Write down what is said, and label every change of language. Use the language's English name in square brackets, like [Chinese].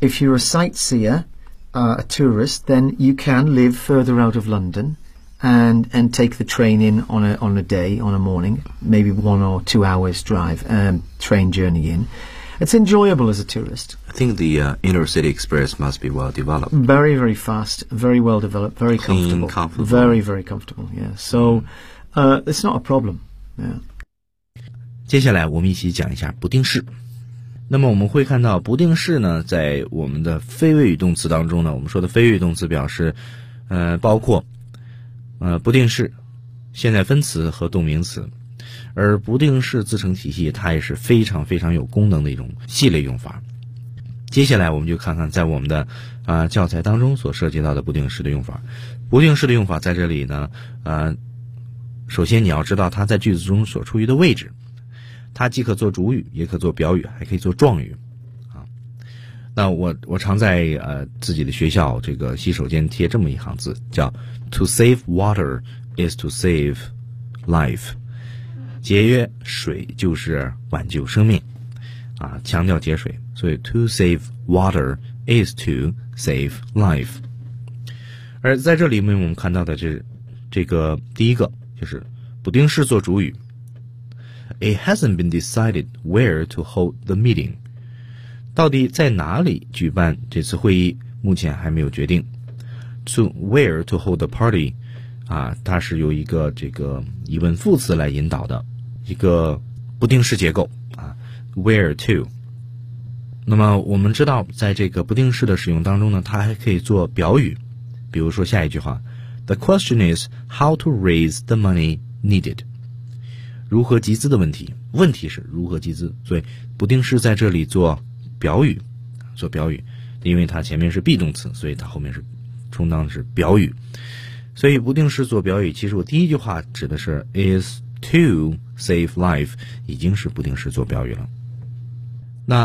[English] If you're a sightseer, a tourist, then you can live further out of London and take the train in on a day, on a morning, maybe 1 or 2 hours drive, train journey in. It's enjoyable as a tourist. I think the inner city express must be well developed. Very, very fast, very well developed, very clean, comfortable. Very, very comfortable, yeah. So it's not a problem, yeah. [Chinese] 接下来我们一起讲一下不定式。那么我们会看到不定式呢，在我们的非谓语动词当中呢，我们说的非谓语动词表示包括不定式、现在分词和动名词。而不定式自成体系，它也是非常非常有功能的一种系列用法。接下来我们就看看在我们的教材当中所涉及到的不定式的用法。不定式的用法在这里呢，首先你要知道它在句子中所处于的位置，它既可做主语，也可做表语，还可以做状语啊。那我常在自己的学校这个洗手间贴这么一行字，叫 [English] "To save water is to save life"， [Chinese] 节约水就是挽救生命啊，强调节水。所以 [English] "To save water is to save life"。 [Chinese] 而在这里面我们看到的这个第一个就是不定式做主语。 [English] It hasn't been decided where to hold the meeting. [Chinese] 到底在哪里举办这次会议，目前还没有决定。 [English] To where to hold the party, [Chinese] 啊，它是由一个这个疑问副词来引导的一个不定式结构啊 ,where to。那么我们知道在这个不定式的使用当中呢，它还可以做表语。比如说下一句话 [English] ,The question is how to raise the money needed. [Chinese] 如何集资的问题，问题是如何集资，所以不定式在这里做表语，做表语，因为它前面是 be 动词，所以它后面是充当的是表语。所以不定式做表语，其实我第一句话指的是 [English] is to save life， [Chinese] 已经是不定式做表语了。